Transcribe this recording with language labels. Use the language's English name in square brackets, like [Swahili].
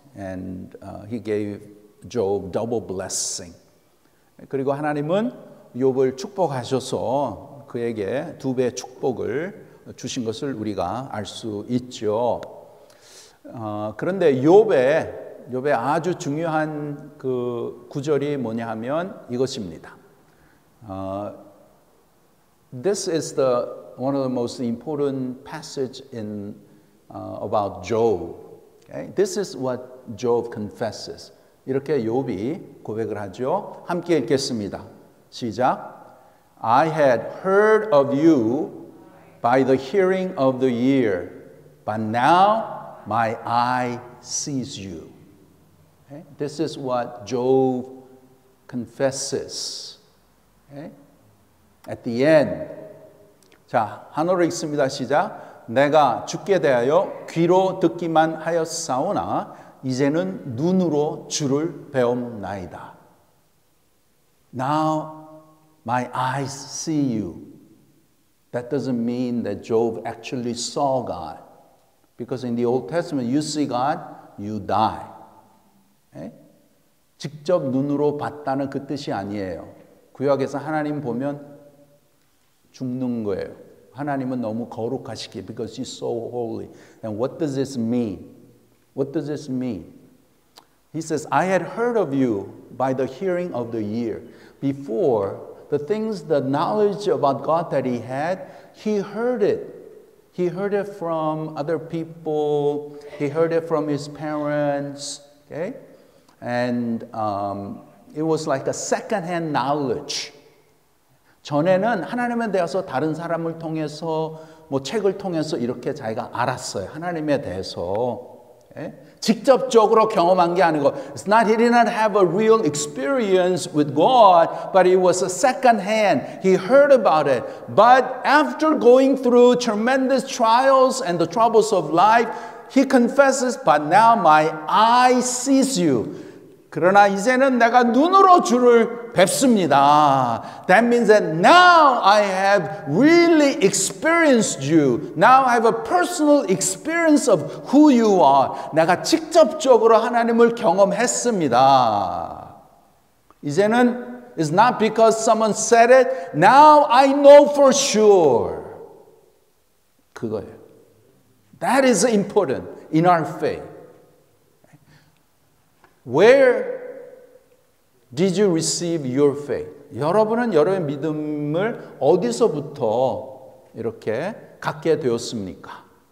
[English] and he gave Job double blessing. [Korean] 그리고 하나님은 욥을 축복하셔서 그에게 2배 축복을 주신 것을 우리가 알 수 있죠. 그런데 욥의 아주 중요한 그 구절이 뭐냐 하면 이것입니다. [English] This is one of the most important passage in about Job. Okay? This is what Job confesses. [Korean] 이렇게 욥이 고백을 하죠. 함께 읽겠습니다. 시작. [English] I had heard of you by the hearing of the ear, but now my eye sees you. Okay? This is what Job confesses. Okay? At the end. [Korean] 자, 한어로 읽습니다. 시작. 내가 주께 대하여 귀로 듣기만 하였사오나 이제는 눈으로 주를 배움나이다. [English] Now my eyes see you. That doesn't mean that Job actually saw God. Because in the Old Testament, you see God, you die. [Korean] 네? 직접 눈으로 봤다는 그 뜻이 아니에요. 구약에서 하나님 보면 죽는 거예요. 하나님은 너무 거룩하시기 [English] because He's so holy. And what does this mean? What does this mean? He says, I had heard of you by the hearing of the ear. Before, the things, the knowledge about God that he had, he heard it. He heard it from other people. He heard it from his parents. Okay? And it was like a second-hand knowledge. [Korean] 전에는 하나님에 대해서 다른 사람을 통해서 뭐 책을 통해서 이렇게 자기가 알았어요. 하나님에 대해서. [English] Okay? [Korean] 직접적으로 경험한 게 아니고 [English] it's not he did not have a real experience with God, but it was a second hand. He heard about it. But after going through tremendous trials and the troubles of life, he confesses, but now my eye sees you. [Korean] 그러나 이제는 내가 눈으로 주를 뵙습니다. [English] That means that now I have really experienced you. Now I have a personal experience of who you are. [Korean] 내가 직접적으로 하나님을 경험했습니다. 이제는 [English] it's not because someone said it. Now I know for sure. [Korean] 그거예요. [English] That is important in our faith. Where did you receive your faith? [Korean] 여러분은 여러분의 믿음을 어디서부터 이렇게 갖게 되었습니까?